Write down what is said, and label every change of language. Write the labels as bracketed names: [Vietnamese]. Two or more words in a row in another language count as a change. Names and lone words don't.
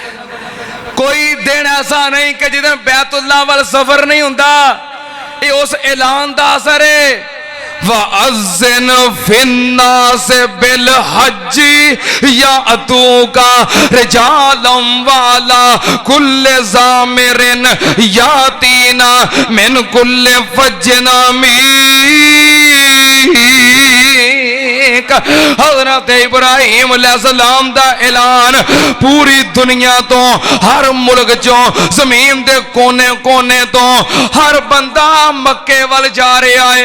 [Punjabi] کوئی دن ایسا نہیں کہ جدن بیت اللہ ول سفر نہیں ہندا. یہ اس اعلان دا اثر ہے. [Arabic] وأذن في الناس بالحج يأتوك رجالا وعلى كل ضامر يأتين من كل فج عميق. [Punjabi] حضرت ابراہیم علیہ السلام دا اعلان پوری دنیا توں، ہر ملک چوں، زمین دے کونے کونے توں ہر بندہ مکے ول جا رہا ہے.